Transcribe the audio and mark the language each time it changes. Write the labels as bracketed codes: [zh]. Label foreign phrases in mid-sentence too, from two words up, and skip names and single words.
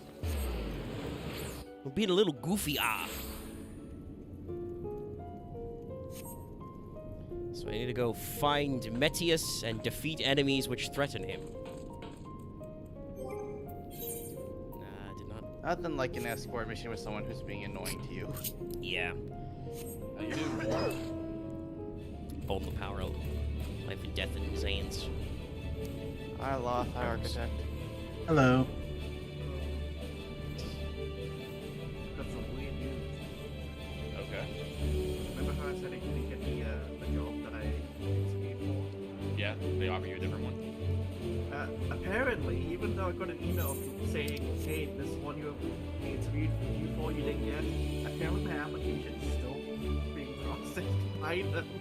[en] We're being a little goofy, So I need to go find Metius and defeat enemies which threaten him. Nah, I did not. Nothing like an escort mission with someone who's being annoying to you. Yeah. How you doing? Bolt the power out. Life and death in his hands. Hi, Loth. Hi, Architect. Hello. Got some weird news. Okay. Remember how I said I couldn't get the job that I interviewed for? Yeah, they offer you a different one. Apparently, even though I got an email saying, hey, this one you interviewed you for, you didn't get, apparently my application is still being processed by them.